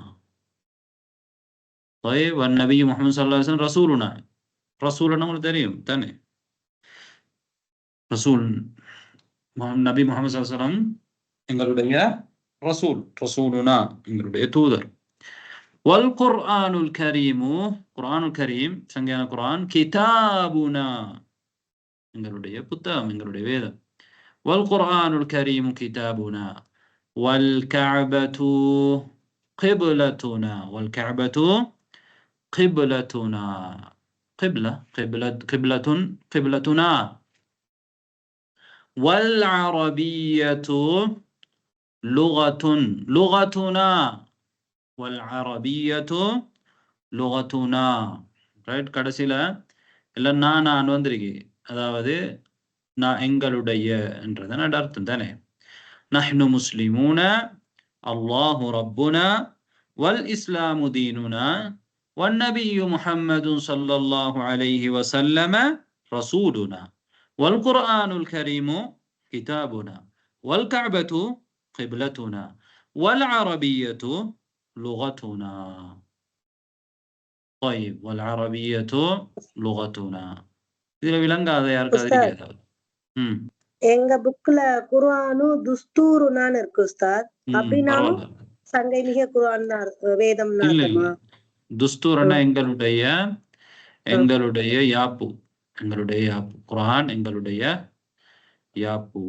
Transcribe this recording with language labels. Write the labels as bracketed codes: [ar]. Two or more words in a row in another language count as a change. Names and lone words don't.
[ar] طيب والنبي محمد صلى الله عليه وسلم رسولنا [ta] உங்களுக்கு தெரியும் தானே. ரசூல் நபி முஹம்மது [ar] صلى الله عليه وسلم [ta] எங்களுடைய ரசூலுனா எங்களுடைய தூதர். [ar] والقرآن الكريم [ta] சங்கையான குர்ஆன் கிதாபுனா எங்களுடைய புத்தகம் எங்களுடைய வேதம். [ar] والقرآن الكريم كتابنا والكعبة قبلتنا قبلتنا والعربية لغتنا ரைட். [ta] கடைசியில எல்லாம் நான் வந்திருக்கு, அதாவது நான் எங்களுடைய என்றதன் அர்த்தம் தானே. [ar] نحن مسلمون الله ربنا والإسلام ديننا والنبي محمد صلى الله عليه وسلم رسولنا والقرآن الكريم كتابنا والكعبة قبلتنا والعربية لغتنا. طيب والعربية لغتنا [ta] இதுல விளங்காத யாருக்காவது கேட்காது. எங்க புக்ல [ar] القرآن دستورنا [ta] இருக்கு உஸ்தாத். அப்படினாலும் சங்கைமிக குர்ஆன் வேதம் நாட்டமா? துஸ்தூர்னா எங்களுடைய யாப்பு குர்ஆன் எங்களுடைய யாப்பு.